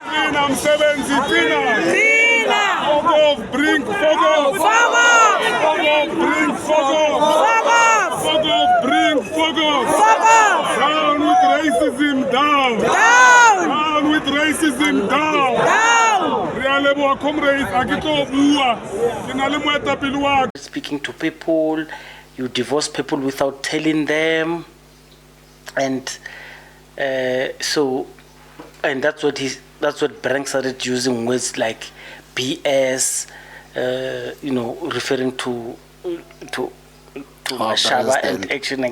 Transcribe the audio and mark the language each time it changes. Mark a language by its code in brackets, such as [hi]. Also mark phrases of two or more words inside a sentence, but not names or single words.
[en] Down with racism, down! Down with racism, down! Down! comrades, [st] a ke tlo bua. Ke na le moetapele wa ka. [en] Speaking to people, you divorce people without telling them, and that's what Brank started using words like BS, referring to Mashaba and action.